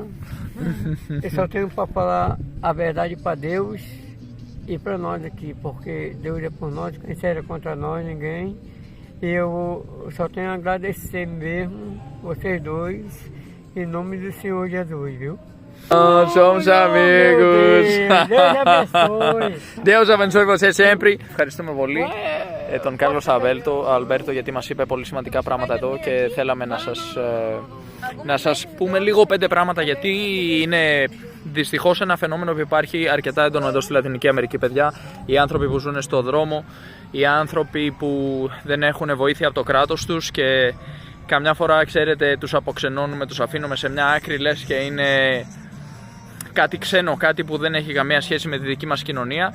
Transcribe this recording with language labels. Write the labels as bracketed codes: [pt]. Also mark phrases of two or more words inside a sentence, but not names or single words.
[pt] Eu só tenho para falar a verdade para Deus e para nós aqui, porque Deus é por nós, quem será contra nós, ninguém. E eu só tenho a agradecer mesmo, vocês dois, em nome do Senhor Jesus, viu? Nós somos amigos. Deus abençoe. Deus abençoe você sempre. [el] Ευχαριστούμε πολύ τον Κάρλος Αλμπέρτο γιατί μας είπε πολύ σημαντικά πράγματα εδώ και θέλαμε να σας πούμε λίγο 5 πράγματα, γιατί είναι δυστυχώς ένα φαινόμενο που υπάρχει αρκετά έντονο εδώ στη Λατινική Αμερική, παιδιά. Οι άνθρωποι που ζουν στο δρόμο, οι άνθρωποι που δεν έχουν βοήθεια από το κράτος τους και καμιά φορά, ξέρετε, τους αποξενώνουμε, τους αφήνουμε σε μια άκρη, λες και είναι κάτι ξένο, κάτι που δεν έχει καμία σχέση με τη δική μας κοινωνία.